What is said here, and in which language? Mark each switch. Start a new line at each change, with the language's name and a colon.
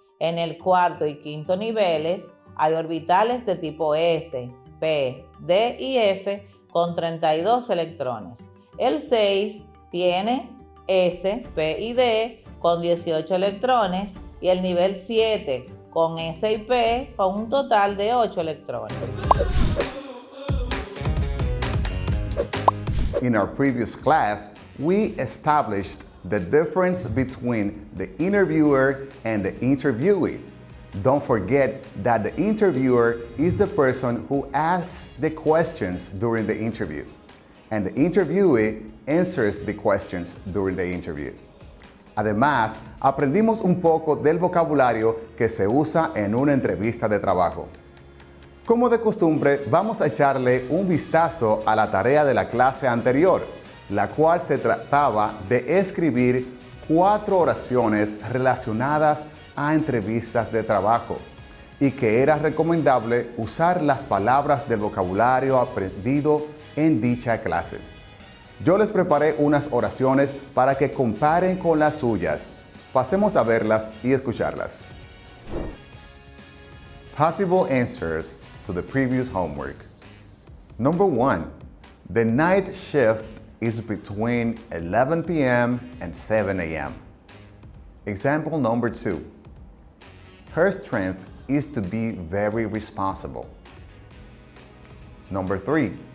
Spanish: En el cuarto y quinto niveles hay orbitales de tipo S, P, D y F con 32 electrones. El 6 tiene S, P y D con 18 electrones y el nivel 7 con S y P con un total de 8 electrones.
English: In our previous class, we established the difference between the interviewer and the interviewee. Don't forget that the interviewer is the person who asks the questions during the interview, and the interviewee answers the questions during the interview.
Spanish: Además, aprendimos un poco del vocabulario que se usa en una entrevista de trabajo. Como de costumbre, vamos a echarle un vistazo a la tarea de la clase anterior, la cual se trataba de escribir 4 oraciones relacionadas a entrevistas de trabajo y que era recomendable usar las palabras del vocabulario aprendido en dicha clase. Yo les preparé unas oraciones para que comparen con las suyas. Pasemos a verlas y escucharlas.
English: Possible answers to the previous homework. Number 1. The night shift is between 11 p.m. and 7 a.m. Example number 2. Her strength is to be very responsible. Number 3.